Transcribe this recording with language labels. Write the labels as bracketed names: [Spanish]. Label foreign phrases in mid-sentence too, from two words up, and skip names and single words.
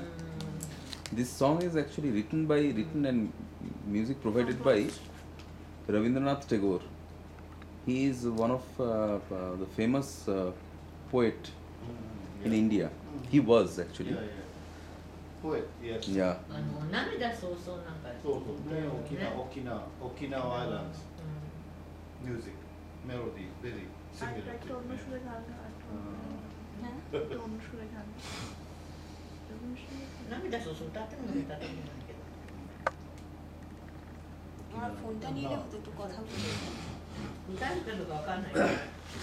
[English] This song is actually written and music provided by Rabindranath Tagore. He is one of the famous poet in India. He was actually. Yeah, yeah. Poet, yes. Yeah. [Japanese] 涙そうそうなんかそうそうね、沖縄 Islands う [English] music melody very similar [Bangla] একটা [English] to [Bangla] অন্য সুরে গান হ্যাঁ একটা অন্য সুরে গান অন্য সুরে [Japanese] ん涙そうそう歌っても歌ってもないけど [Bangla] আমার ফোনটা নিলে হতো একটু কথা বলে [Japanese] 歌えるかどうかわかんないけど